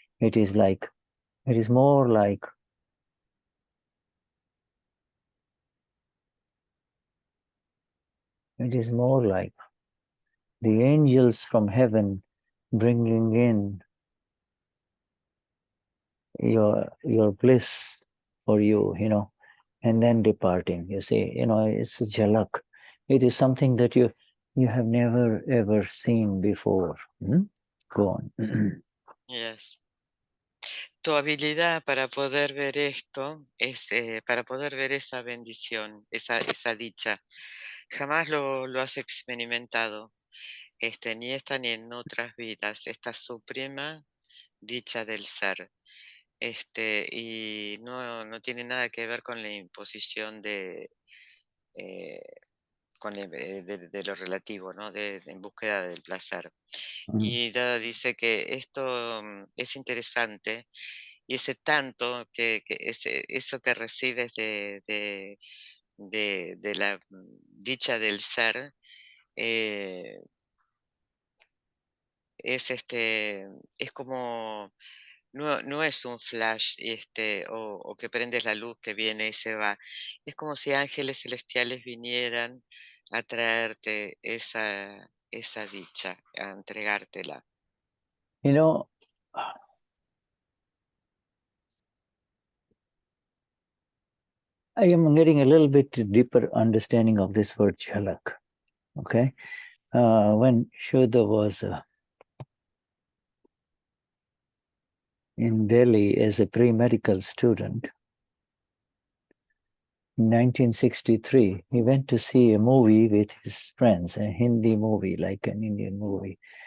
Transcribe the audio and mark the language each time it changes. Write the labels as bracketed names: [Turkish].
[English] It is more like the angels from heaven bringing in your bliss for you, and then departing. You see, it's a jalak. It is something that you have never ever seen before. Go on. Yes. [Spanish] tu habilidad para poder ver esto es para poder ver esa bendición, esa dicha. Jamás lo has experimentado, ni esta ni en otras vidas, esta suprema dicha del ser. Y no tiene nada que ver con la imposición de, de lo relativo, ¿no? En búsqueda del placer. Y Dada dice que esto es interesante y ese tanto eso que recibes de la dicha del ser eh, es es como no es un flash o que prendes la luz que viene y se va. Es como si ángeles celestiales vinieran a traerte esa dicha, a entregártela. [English] You know, I am getting a little bit deeper understanding of this word chalak. Okay, when Shuddha was in Delhi as a pre-medical student in 1963, he went to see a movie with his friends, a Hindi movie, like an Indian movie.